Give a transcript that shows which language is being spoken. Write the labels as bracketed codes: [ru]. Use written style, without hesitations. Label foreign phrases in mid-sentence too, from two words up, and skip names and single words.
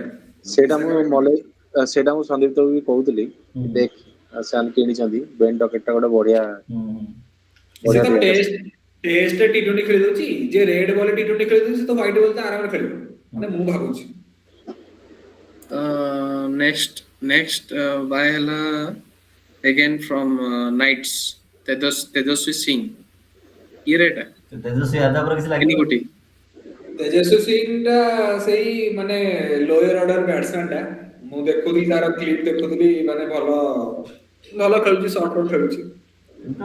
[or] ସେଇଟା ମୁଁ ସନ୍ଦୀପ ବି କହୁଥିଲି, ଦେଖ ସେମାନେ କିଣିଛନ୍ତି ବେନ୍ ଡକେଟ୍ ଟା ଗୋଟେ ବଢିଆ ସେ ତ ପ୍ଲେୟାର। ଟେଷ୍ଟ T20 ଖେଳି ଦଉଛି, ଯେ [en] red ball [or] T20 ଖେଳି ଦଉଛି, ସେ ତ [en] white ball [or] ତ ଆରାମରେ ଖେଳିବ, ମାନେ ମୁଁ ଭାବୁଛି। [en] next buy ହେଲା again from Knights, [or] ତେଜସ୍ୱୀ ସିଂ। କିଏ ରେ ଏଟା? ତେଜସ୍ୱୀ ଯାଦବର କିଛି ତିନି ଲାଗିବ। କୋଟି। ତେଜସ୍ୱୀ ସିଂ ଟା ସେଇ ମାନେ [en] lower order batsman [or] ଟା। ମୁଁ ଦେଖୁଥିଲି ତାର କ୍ଲିପ ଦେଖୁଥିଲି, ମାନେ ଭଲ ଖେଳୁଛି, ସର୍ଟ ଖେଳୁଛି। କିନ୍ତୁ